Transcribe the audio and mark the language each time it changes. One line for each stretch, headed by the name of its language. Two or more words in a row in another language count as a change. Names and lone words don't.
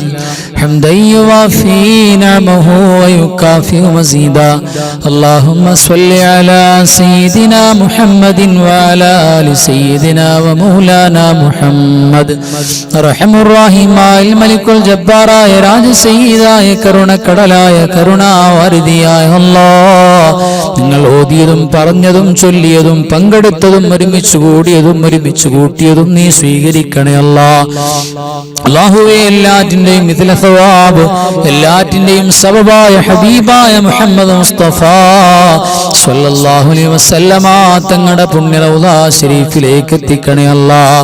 Arabic: حمدا يوافي نعمه ويكافئ مزيدا اللهم صل على سيدنا محمد وعلى آل سيدنا ومولانا محمد أرحم الراحمين الملك الجبار راج سيداയ
Malayalam: കരുണക്കടലായ കരുണാവാരിധിയായ അല്ലാഹ്, നിങ്ങൾ ഓതിയതും പറഞ്ഞതും ചൊല്ലിയതും പങ്കെടുത്തതും ഒരുമിച്ച് കൂടിയതും ഒരുമിച്ച് കൂട്ടിയതും നീ സ്വീകരിക്കണേ അല്ലാഹ്. അല്ലാഹുവേ, എല്ലാറ്റിന്റെയും
Arabic: مثل ثواب,
Malayalam: എല്ലാറ്റിന്റെയും സബബായ ഹബീബായ മുഹമ്മദ് മുസ്തഫ
Arabic: صلى الله عليه وسلم
Malayalam: തങ്ങളുടെ പുണ്യ റൗള ശരീഫിലേക്ക് എത്തിക്കണേ അല്ലാഹ്.